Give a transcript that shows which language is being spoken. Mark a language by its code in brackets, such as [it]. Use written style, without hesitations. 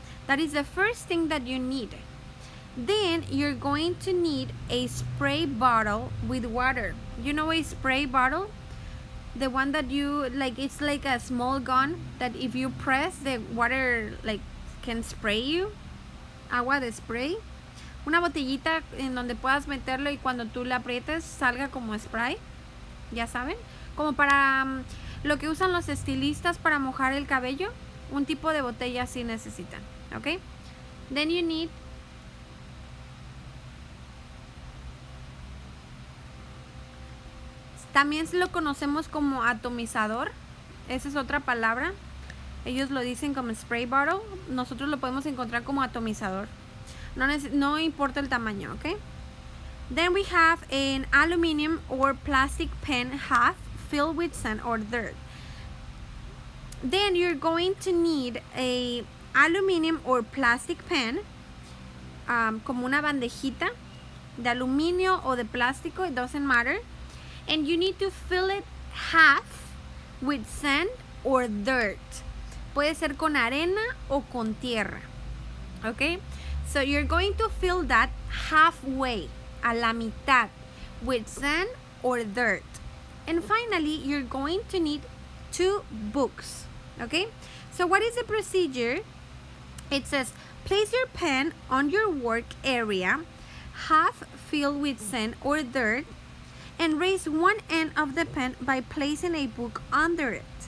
[en] That is the first thing that you need. Then you're going to need a spray bottle with water. You know a spray bottle? The one that you, like, it's like a small gun that if you press, the water, like, can spray you. [es] Agua de spray. Una botellita en donde puedas meterlo y cuando tú la aprietes salga como spray. Ya saben. Como para lo que usan los estilistas para mojar el cabello. Un tipo de botella así necesitan. Okay? [en] Then you need [es] también lo conocemos como atomizador. Esa es otra palabra. Ellos lo dicen como spray bottle. Nosotros lo podemos encontrar como atomizador. No importa el tamaño, okay? [en] Then we have an aluminum or plastic pen half filled with sand or dirt. Then you're going to need a aluminum or plastic pen, [es] como una bandejita de aluminio o de plástico, [en] it doesn't matter. And you need to fill it half with sand or dirt. [es] Puede ser con arena o con tierra. [en] Okay? So you're going to fill that halfway, [es] a la mitad, [en] with sand or dirt. And finally, you're going to need 2 books. Okay? So what is the procedure? It says, place your pen on your work area, half filled with sand or dirt, and raise one end of the pen by placing a book under it.